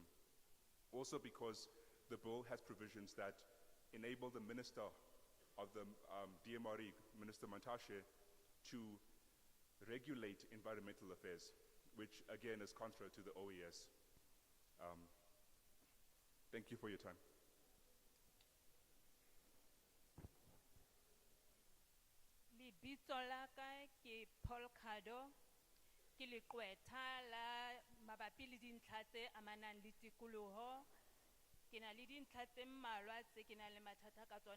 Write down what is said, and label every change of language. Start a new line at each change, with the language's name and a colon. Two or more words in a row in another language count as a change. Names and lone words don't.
English: Also because the bill has provisions that enable the Minister of the DMRE, Minister Mantashe, to regulate environmental affairs, which again is contrary to the OES. Thank you for your time.
Southern Sotho: Lebitso la ka ke Paul Khado, ke leqwetha la mabapi le dintlha tse amanang le tikoloho. Ke na le dintlha tse mmalwa tse ke nang le mathata ka tsona.